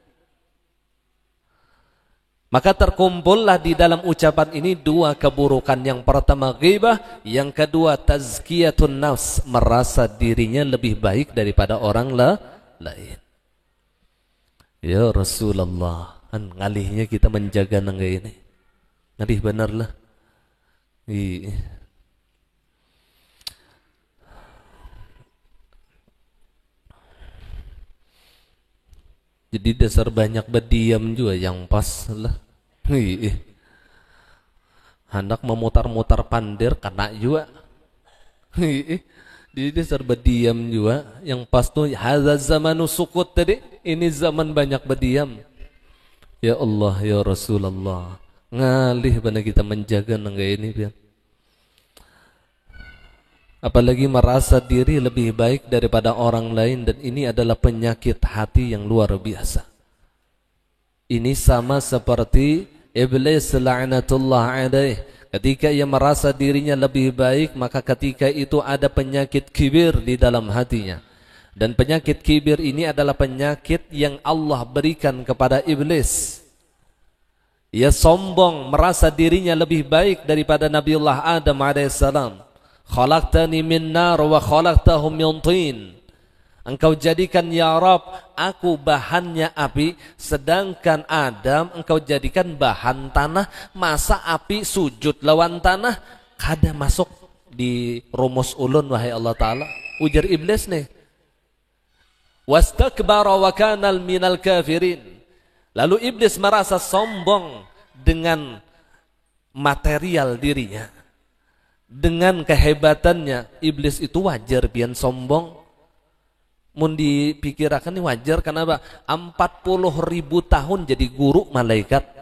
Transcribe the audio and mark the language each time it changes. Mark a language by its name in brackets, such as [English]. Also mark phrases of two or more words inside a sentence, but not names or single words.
[Indonesian] Maka terkumpullah di dalam ucapan ini dua keburukan. Yang pertama ghibah, yang kedua [Arabic] تزكية النفس, [Indonesian] merasa dirinya lebih baik daripada orang lain. [Arabic] يا رسول الله, [Banjar] ngalihnya kita menjaga nangga ini. Ngalih benarlah. Jadi dasar banyak berdiam juga yang pas lah. Hendak memutar-mutar pandir kena juga. Jadi dasar berdiam juga yang pas tuh [Arabic] هذا زمان السكوت [Banjar] tadi. [Indonesian] Ini zaman banyak berdiam. [Arabic] يا الله يا رسول الله. [Banjar] Ngalih benar kita menjaga nangga ini biar. [Indonesian] Apalagi merasa diri lebih baik daripada orang lain, dan ini adalah penyakit hati yang luar biasa. Ini sama seperti iblis [Arabic] لعنة الله عليه. [Indonesian] Ketika ia merasa dirinya lebih baik, maka ketika itu ada penyakit kibir di dalam hatinya. Dan penyakit kibir ini adalah penyakit yang Allah berikan kepada iblis. Ia sombong, merasa dirinya lebih baik daripada Nabiullah Adam alaihissalam. [Arabic] خلقتني من نار وخلقته من طين. [Indonesian] Engkau jadikan [Arabic] يا رب [Indonesian] aku bahannya api, sedangkan Adam engkau jadikan bahan tanah. [Banjar] Masa api sujud lawan tanah? Kada masuk di rumus ulun wahai Allah Ta'ala. Ujar iblis nih. [Arabic] واستكبر وكان من الكافرين. [Indonesian] Lalu iblis merasa sombong dengan material dirinya, dengan kehebatannya, iblis itu [Banjar] wajar pian sombong. Mun dipikirakan ini wajar, kenapa? [Indonesian] 40.000 tahun jadi guru malaikat.